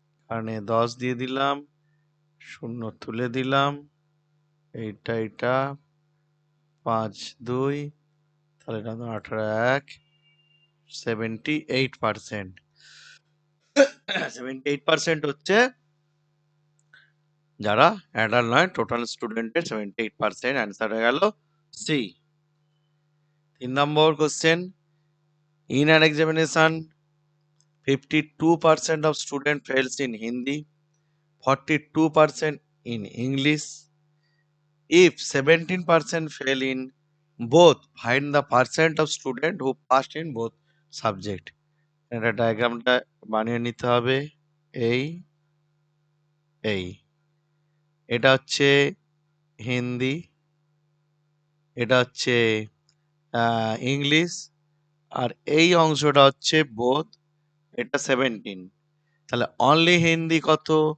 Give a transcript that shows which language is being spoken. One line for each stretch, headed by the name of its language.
Bangla: এখানে 10 দিয়ে দিলাম, 0 তুলে দিলাম, এটা 5 2, তাহলে এটা 18 1, 78%। 78% হচ্ছে যারা অ্যাডাল্ট নয়, টোটাল স্টুডেন্টের 78%, অ্যান্সার হয়ে গেল C. 3 number question,
English: in an examination 52% of student fails in Hindi, 42% in English. If 17% fail in both, find the percent of student who passed in both subject.
Bangla: এটা ডায়াগ্রামটা বানিয়ে নিতে হবে। এই এটা হচ্ছে হিন্দি, এটা হচ্ছে ইংলিশ, আর এই অংশটা হচ্ছে বোথ, এটা 17। তাহলে অনলি হিন্দি কত